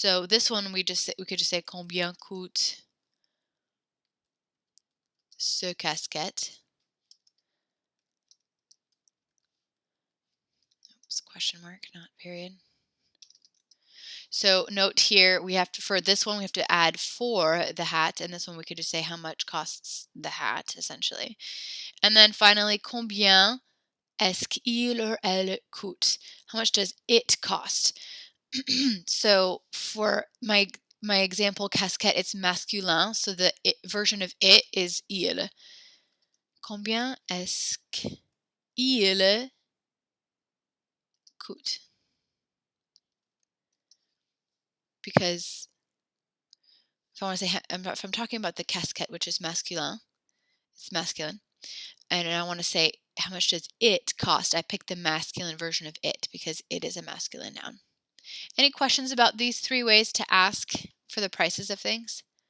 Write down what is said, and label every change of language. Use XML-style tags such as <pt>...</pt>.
<en>So this one we could just say</en> <fr>combien coûte ce casquette?</fr> <en>Oops, question mark, not period. So note here, we have to, for this one, we have to add for the hat, and this one we could just say how much costs the hat, essentially. And then finally,</en> <fr>combien est-ce qu'il or elle coûte?</fr> <en>How much does it cost? So for my example casquette, it's masculin, so the version of it is il.</en> <fr>Combien est-ce qu'il coûte?</fr> <en>Because if I want to say, if I'm talking about the casquette, which is masculin, it's masculine, and I want to say how much does it cost, I pick the masculine version of it because it is a masculine noun. Any questions about these 3 ways to ask for the prices of things?</en>